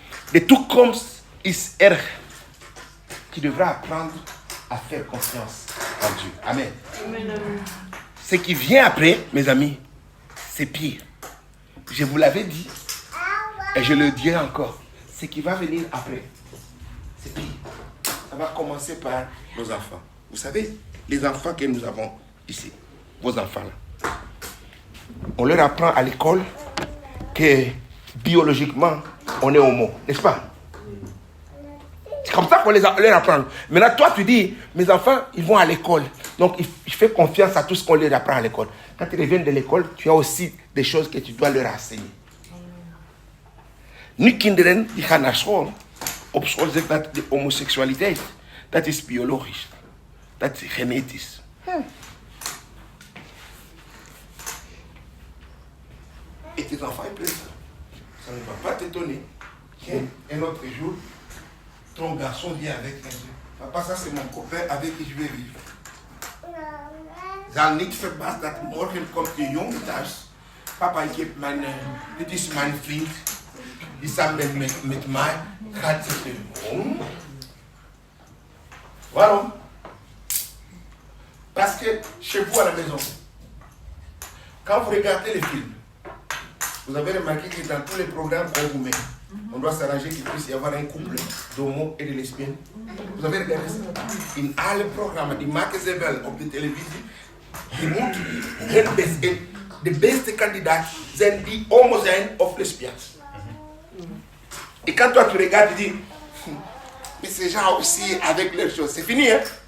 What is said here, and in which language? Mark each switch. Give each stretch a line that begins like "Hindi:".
Dutch: De toekomst is erg.
French: Tu devras apprendre à faire confiance en Dieu. Amen. Ce qui vient après, mes amis, c'est pire. Je vous l'avais dit, et je le dirai encore. Ce qui va venir après, c'est pire. Ça va commencer par nos enfants. Vous savez, les enfants que nous avons ici, vos enfants là, on leur apprend à l'école que biologiquement, on est homo, n'est-ce pas? C'est comme ça qu'on leur apprend. Maintenant, toi, tu dis, mes enfants, ils vont à l'école. Donc, je fais confiance à tout ce qu'on leur apprend à l'école. Quand ils reviennent de l'école, tu as aussi des choses que tu dois leur enseigner.
Dutch: Nu kinderen die gaan naar school. Op school zegt dat de homoseksualiteit, dat is biologisch. Dat is genetisch.
French: Et tes enfants, ils prennent ça. Ça ne va pas t'étonner qu'un autre jour, ton garçon vient avec un Dieu. Papa, ça c'est mon copain avec qui je vais vivre.
Dutch: Zal niet verbaasd dat morgen komt de jongen thuis. Papa, dit is mijn vriend. Die samen met mij gaat zitten. Waarom?
French: Parce que chez vous à la maison, quand vous regardez les films, vous avez remarqué que dans tous les programmes qu'on vous met, on doit s'arranger qu'il puisse y avoir un couple d'homo et de lesbiennes. Vous avez regardé ça?
Dutch: In alle programmen, die maken ze wel op de televisie. Die moeten de beste kandidaat zijn die homo zijn of lesbiennes.
French: Et quand toi tu regardes, tu dis, mais ces gens aussi avec leurs choses, c'est fini, hein?